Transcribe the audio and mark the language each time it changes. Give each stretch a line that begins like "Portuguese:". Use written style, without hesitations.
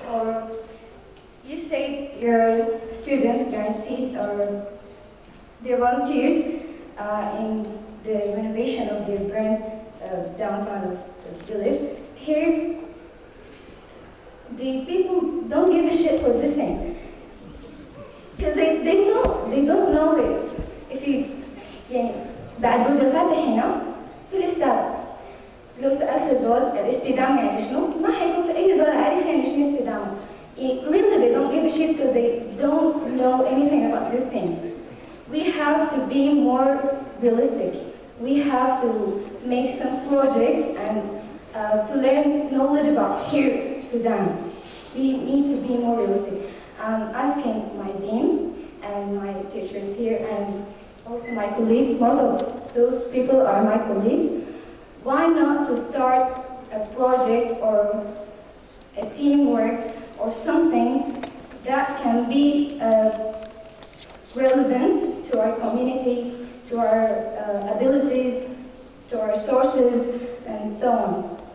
English: Or you say your students guaranteed or they volunteered in the renovation of the brand downtown of the village. Here, the people don't give a shit for this thing. Because they don't know it. If you,
Arabic: يعني بعد برج الفاتح هنا في الاستاد لو سألت الزول الاستدامة يعني شنو؟ ما حيكون في أي زول عارف يعني شنو استدامة.
English: Really, they don't give a shit because they don't know anything about this thing. We have to be more realistic. We have to make some projects and to learn knowledge about here, Sudan. We need to be more realistic. I'm asking my dean and my teachers here and also my colleagues, most of those people are my colleagues, why not to start a project or a teamwork or something that can be relevant to our community, to our abilities, to our sources, and so on.